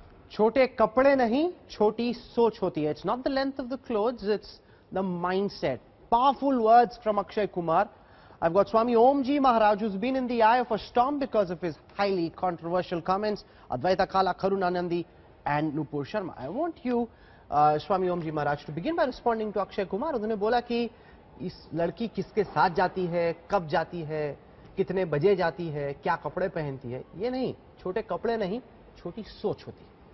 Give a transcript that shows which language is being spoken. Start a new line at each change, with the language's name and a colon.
Hindi: छोटे कपड़े नहीं, छोटी सोच होती है.
English: It's not the length of the clothes, it's the mindset. Powerful words from Akshay Kumar. I've got Swami Omji Maharaj, who's been in the eye of a storm because of his highly controversial comments. Advaita Kala, Karuna Nandi, and Nupur Sharma. I want you, Swami Omji Maharaj, to begin by responding to Akshay Kumar.
Hindi: उन्होंने बोला कि इस लड़की किसके साथ जाती है, कब जाती है, कितने बजे जाती है, क्या कपड़े पहनती है. ये नहीं, छोटे कपड़े नहीं, छोटी सोच होती है.